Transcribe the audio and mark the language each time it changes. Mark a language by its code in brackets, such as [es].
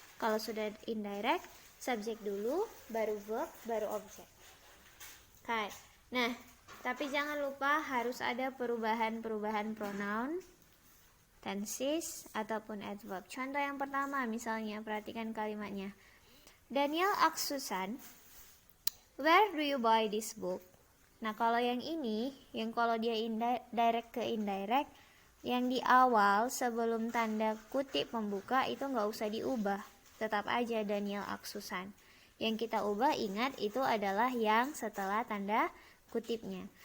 [id] Kalau sudah indirect, subjek dulu, baru verb, baru objek. Okay. Nah, tapi jangan lupa harus ada perubahan-perubahan pronoun, tenses, ataupun adverb. Contoh yang pertama misalnya, perhatikan kalimatnya. [en] Daniel asks Susan, where do you buy this book? [id] Nah, kalau yang ini, yang kalau dia direct ke indirect, yang di awal sebelum tanda kutip pembuka itu nggak usah diubah. Tetap aja [en] Daniel asks Susan. [id] Yang kita ubah, ingat, itu adalah yang setelah tanda kutipnya.